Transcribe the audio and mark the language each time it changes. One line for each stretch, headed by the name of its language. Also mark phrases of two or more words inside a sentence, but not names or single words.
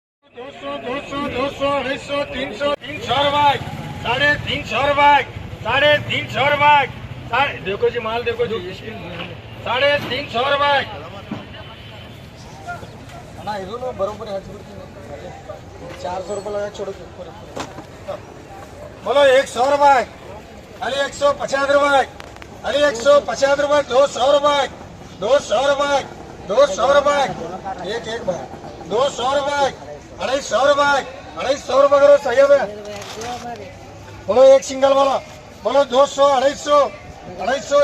Hindi: 200 200 200 250 300 300 रुपए 350 रुपए 350 रुपए देखो जी माल देखो जी 350 रुपए
Kannada: ಅಣ್ಣ ಇದೂ ಬರೋಬ್ಬರಿ ಹಚ್ಚಿಬಿಡ್ತೀನಿ 400 ರೂಪಾಯಿ
Hindi: ಲगा छोड़ो बोलो 100 रुपए अली 150 रुपए अली 150 रुपए 200 रुपए 200 रुपए 200 रुपए एक एक भाई 200 रुपए 250 रुपए 250 रुपए करो सही है बोलो एक सिंगल बोलो 200 250 250